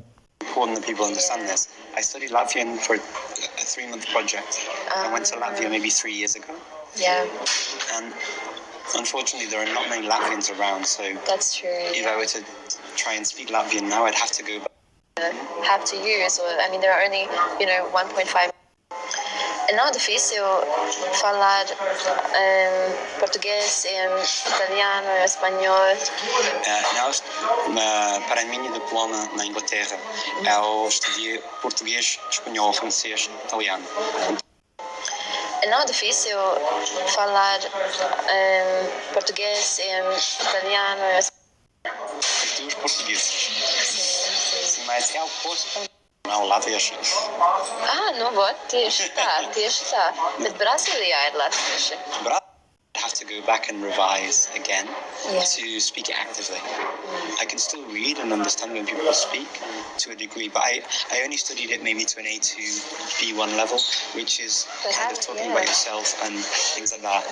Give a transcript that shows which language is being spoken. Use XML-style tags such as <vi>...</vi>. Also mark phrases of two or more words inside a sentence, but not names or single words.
<en>Important that people understand this. I studied Latvian for a 3-month project. I went to Latvia maybe 3 years ago. Yeah. And unfortunately there are not many Latvians around, so That's true. if I were to try and speak Latvian now, I'd have to go back. Have to use, there are only, 1.5.</en> <pt>É não difícil falar português, italiano, espanhol. Para a minha diploma na Inglaterra, eu estudei português, espanhol, francês, italiano. É não difícil falar português, italiano, espanhol. Duas portugueses. Sim, mas eu posso...</pt> <lv>Nav latvieši. Nu, tieši tā. Bet Brazīlijā ir latvieši.</lv> <en>I have to go back and revise again to speak it actively. I can still read and understand when people speak to a degree, but I only studied it maybe to an A2, B1 level, which is kind of talking about yourself and things like that.</en>